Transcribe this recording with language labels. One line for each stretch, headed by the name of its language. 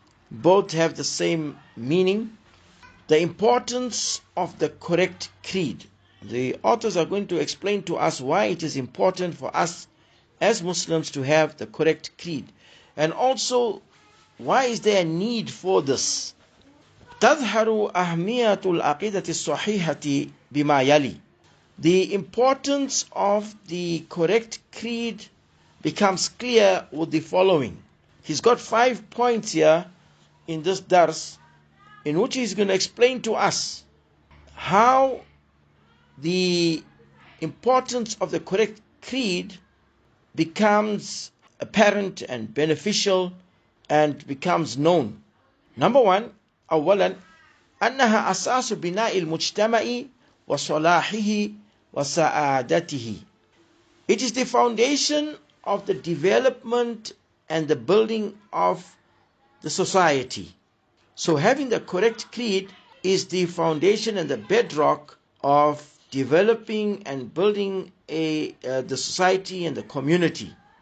English: Both have the same meaning. The importance of the correct creed. The authors are going to explain to us why it is important for us as Muslims to have the correct creed, and also why is there a need for this.
Arabic: تظهر أهمية العقيدة الصحيحة بما يلي.
English: The importance of the correct creed becomes clear with the following. He's got 5 points here in this dars in which he's going to explain to us how the importance of the correct creed becomes apparent and beneficial and becomes known. Number one,
Arabic: أولا أنها أساس بناء المجتمع وصلاحه وسعادته.
English: It is the foundation of the development and the building of the society. So having the correct creed is the foundation and the bedrock of developing and building the society and the community.